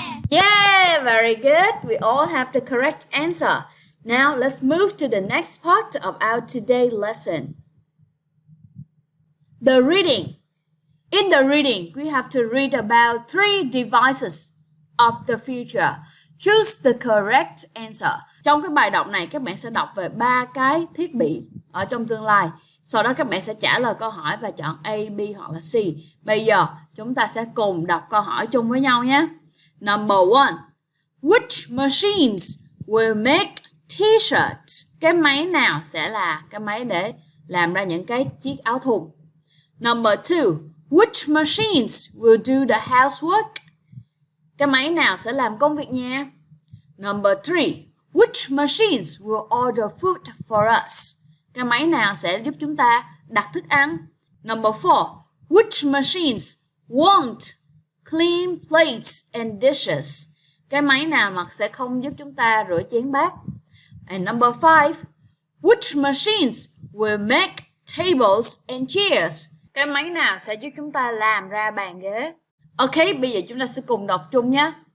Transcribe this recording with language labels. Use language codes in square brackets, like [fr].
[en] Yeah, very good. We all have the correct answer. Now, let's move to the next part of our today lesson. The reading. In the reading, we have to read about 3 devices of the future. Choose the correct answer. [vi] Trong cái bài đọc này, các bạn sẽ đọc về 3 cái thiết bị ở trong tương lai. Sau đó các bạn sẽ trả lời câu hỏi và chọn A, B hoặc là C. Bây giờ chúng ta sẽ cùng đọc câu hỏi chung với nhau nhé. [en] Number 1. Which machines will make t-shirts? [vi] Cái máy nào sẽ là cái máy để làm ra những cái chiếc áo thun? [en] Number 2. Which machines will do the housework? [vi] Cái máy nào sẽ làm công việc nhà? [en] Number 3. Which machines will order food for us? [vi] Cái máy nào sẽ giúp chúng ta đặt thức ăn? [en] Number 4. Which machines won't clean plates and dishes? [vi] Cái máy nào mà sẽ không giúp chúng ta rửa chén bát? [en] And number 5. Which machines will make tables and chairs? [vi] Cái máy nào sẽ giúp chúng ta làm ra bàn ghế? Ok, bây giờ chúng ta sẽ cùng đọc chung nhé.